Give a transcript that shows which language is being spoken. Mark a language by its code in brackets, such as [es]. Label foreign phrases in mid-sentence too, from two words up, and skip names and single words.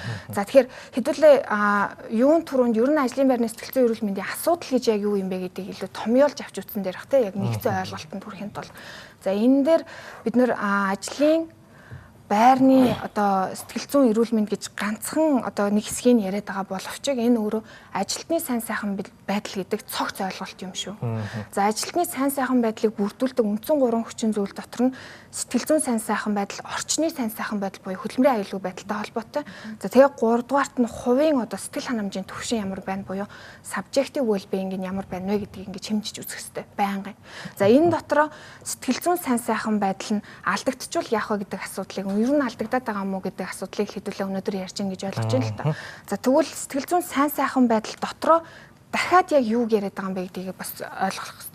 [mn] За тэгэхээр хэдүүлээ юун түрүүнд ер нь ажлын байрны сэтгэл зүйн эрүүл мэндийн асуудал гэж яг юу юм бэ гэдгийг илүү томьёолж авч үзсэн дээрх те яг нэгцэн ойлголтод хүрэхэд бол за энэ дээр бид нэр ажлын байрны одоо сэтгэл зүйн эрүүл мэнд гэж ганцхан одоо нэг хэсгийг яриад байгаа боловч энэ өөрөө ажилтны сайн сайхан байдал гэдэг цогц ойлголт юм шүү. За ажилтны сайн сайхан байдлыг бүрдүүлдэг үндсэн 3 хүчин зүйл дотор нь сэтгэл зүйн сайн сайхан байдал, орчны сайн сайхан байдал буюу хөдөлмөрийн аюулгүй байдалтай холбоотой. За тэгээ 3 дугаарт нь хувийн одоо сэтгэл ханамжийн түвшин ямар байна буюу [en] subjective well-being [mn] нь ямар байна вэ гэдгийг ингэж хэмжиж үзэх хэрэгтэй байнгын. За энэ дотроо сэтгэл зүйн сайн сайхан байдал нь алдагдчихвал яах вэ гэдэг асуудлыг ер нь алдагдаад байгаа мó гэдэг асуудлыг хэдүүлээ өнөөдөр ярьж ин гэж ойлгож байна л та. За тэгвэл сэтгэл зүйн сайн сайхан байдал дотроо дахиад яг юу яриад байгаа юм бэ гэдгийг бас ойлгох хэрэгтэй.